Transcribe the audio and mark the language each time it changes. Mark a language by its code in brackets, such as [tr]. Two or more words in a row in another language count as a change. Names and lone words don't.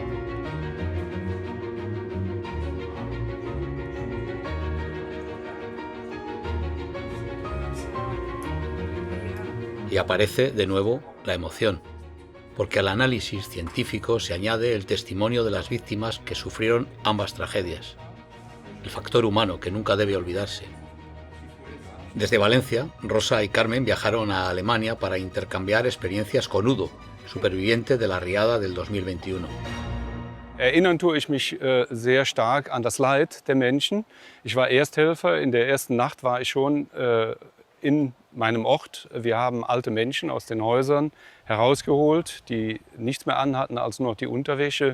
[es] Y aparece de nuevo la emoción, porque al análisis científico se añade el testimonio de las víctimas que sufrieron ambas tragedias, el factor humano que nunca debe olvidarse. Desde Valencia, Rosa y Carmen viajaron a Alemania para intercambiar experiencias con Udo, superviviente de la riada del 2021. [de] Erinnern tue ich mich sehr stark an das Leid der Menschen. Ich war Ersthelfer. In der ersten Nacht war ich schon in meinem Ort. Wir haben alte Menschen aus den Häusern herausgeholt, die nichts mehr anhatten als nur noch die Unterwäsche.